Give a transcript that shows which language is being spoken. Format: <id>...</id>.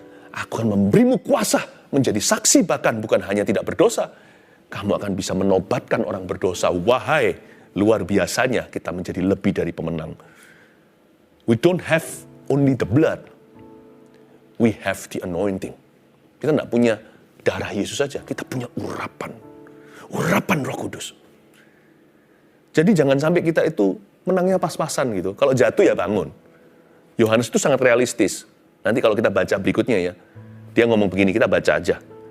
<id>Aku akan memberimu kuasa menjadi saksi, bahkan bukan hanya tidak berdosa. Kamu akan bisa menobatkan orang berdosa. Wahai, luar biasanya kita menjadi lebih dari pemenang.</id> <en>We don't have only the blood. We have the anointing.</en> <id>Kita tidak punya darah Yesus saja, kita punya urapan. Urapan Roh Kudus. Jadi jangan sampai kita itu menangnya pas-pasan gitu. Kalau jatuh ya bangun. Yohanes itu sangat realistis. Nanti kalau kita baca berikutnya ya, dia ngomong begini, kita baca aja.</id>